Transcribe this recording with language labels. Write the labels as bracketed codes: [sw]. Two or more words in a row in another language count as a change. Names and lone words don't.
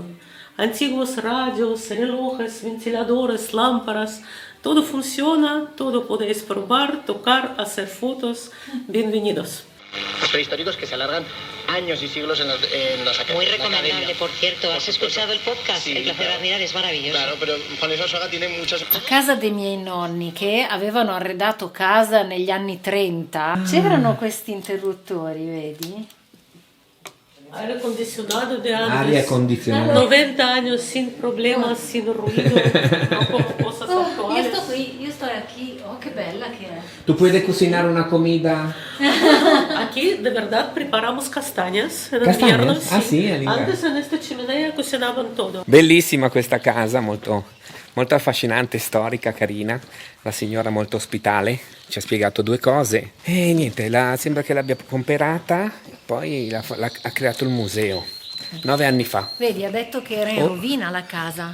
[es] Antiguos radios, relojes, ventiladores, lámparas, todo funciona, todo podéis probar, tocar, hacer fotos. Bienvenidos. Los prehistóricos que se alargan años y siglos en los Muy recomendable, por cierto. ¿Has escuchado el podcast? Sí, El placer de admirar es maravilloso. Claro, pero Juan Luis Arzuaga tiene muchas... [it] A casa dei miei nonni che avevano arredato casa negli anni 30 c'erano questi interruttori, vedi? [es] Aire acondicionado de antes. [it] Aria condizionata. [es] 90 años sin problemas, sin ruido, no como cosas actuales. [it] Io sto qui, oh che bella che è. [es] ¿Tú puedes cocinar una comida? Aquí de verdad preparamos castañas en ¿Castañas? invierno. Ah, sí, en invierno. Antes en esta chimenea cocinaban todo. [it] Bellissima questa casa, molto, molto affascinante, storica, carina. La signora molto ospitale, ci ha spiegato due cose. E niente, sembra che l'abbia comprata, poi ha creato il museo 9 anni fa. Vedi, ha detto che era in rovina la casa.